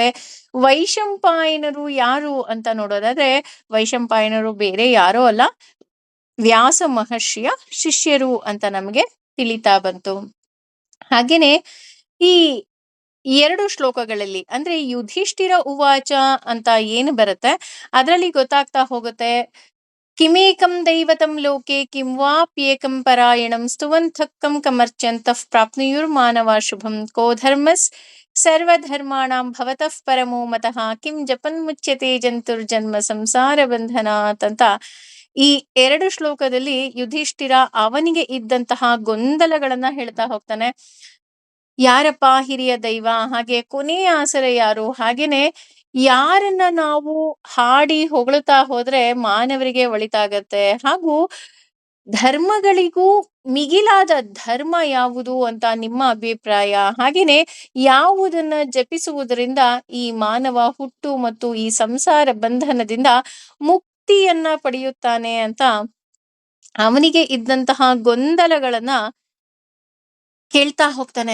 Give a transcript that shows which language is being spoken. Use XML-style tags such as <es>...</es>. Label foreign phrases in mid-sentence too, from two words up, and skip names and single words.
<kn>ವೈಶಂಪಾಯನರು ಯಾರು ಅಂತ ನೋಡೋದಾದ್ರೆ, ವೈಶಂಪಾಯನರು ಬೇರೆ ಯಾರೋ ಅಲ್ಲ, ವ್ಯಾಸ ಮಹರ್ಷಿಯ ಶಿಷ್ಯರು ಅಂತ ನಮಗೆ ತಿಳಿತಾ ಬಂತು. ಹಾಗೇನೆ ಈ 2 ಶ್ಲೋಕಗಳಲ್ಲಿ ಅಂದ್ರೆ</kn> <sa>ಯುಧಿಷ್ಠಿರ ಉವಾಚ</sa> <kn>ಅಂತ ಏನು ಬರುತ್ತೆ ಅದರಲ್ಲಿ ಗೊತ್ತಾಗ್ತಾ ಹೋಗುತ್ತೆ,</kn> <sa>ಕಿಮೇಕಂ ದೈವತಂ ಲೋಕೆ ಕಿಂ ವಾಪ್ಯೇಕಂ ಪರಾಯಣಂ ಸ್ತುವಂತಃ ಕಮರ್ಚ್ಯಂತಃ ಪ್ರಾಪ್ನುಯುರ್ ಮಾನವ ಶುಭಂ ಕೋ ಧರ್ಮಸ್ ಸರ್ವಧರ್ಮಾಣಾಂ ಭವತಃ ಪರಮೋ ಮತಃ ಕಿಂ ಜಪನ್ ಮುಚ್ಯತೆ ಜಂತುರ್ಜನ್ಮ ಸಂಸಾರ ಬಂಧನಾತ್</sa> <kn>ಅಂತ ಈ 2 ಶ್ಲೋಕದಲ್ಲಿ ಯುಧಿಷ್ಠಿರ ಅವನಿಗೆ ಇದ್ದಂತಹ ಗೊಂದಲಗಳನ್ನ ಹೇಳ್ತಾ ಹೋಗ್ತಾನೆ. ಯಾರಪ್ಪ ಹಿರಿಯ ದೈವ, ಹಾಗೆ ಕೊನೆಯ ಆಸರೆ ಯಾರು, ಹಾಗೇನೆ ಯಾರನ್ನ ನಾವು ಹಾಡಿ ಹೊಗಳುತ್ತಾ ಹೋದ್ರೆ ಮಾನವರಿಗೆ ಒಳಿತಾಗತ್ತೆ, ಹಾಗೂ ಧರ್ಮಗಳಿಗೂ ಮಿಗಿಲಾದ ಧರ್ಮ ಯಾವುದು ಅಂತ ನಿಮ್ಮ ಅಭಿಪ್ರಾಯ, ಹಾಗೇನೆ ಯಾವುದನ್ನ ಜಪಿಸುವುದರಿಂದ ಈ ಮಾನವ ಹುಟ್ಟು ಮತ್ತು ಈ ಸಂಸಾರ ಬಂಧನದಿಂದ ಮುಕ್ತಿಯನ್ನ ಪಡೆಯುತ್ತಾನೆ ಅಂತ ಅವನಿಗೆ ಇದ್ದಂತಹ ಗೊಂದಲಗಳನ್ನ ಕೇಳ್ತಾ ಹೋಗ್ತಾನೆ.</kn>